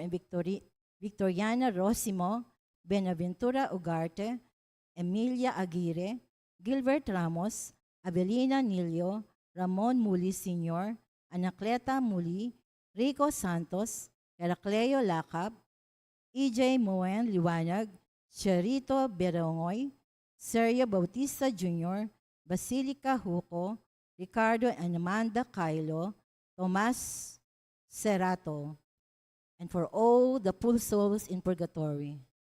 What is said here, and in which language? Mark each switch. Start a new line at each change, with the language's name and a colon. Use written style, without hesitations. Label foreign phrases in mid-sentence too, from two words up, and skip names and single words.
English: and Victoriana Rosimo, Benaventura Ugarte, Emilia Aguirre, Gilbert Ramos, Avelina Nilio, Ramon Muli Sr., Anacleta Muli, Rico Santos, Heracleo Lacab, EJ Moen Liwanag, Cherito Berongoy, Sergio Bautista Jr., Basilica Huco, Ricardo and Amanda Cailo, Tomas Serrato, and for all the poor souls in purgatory.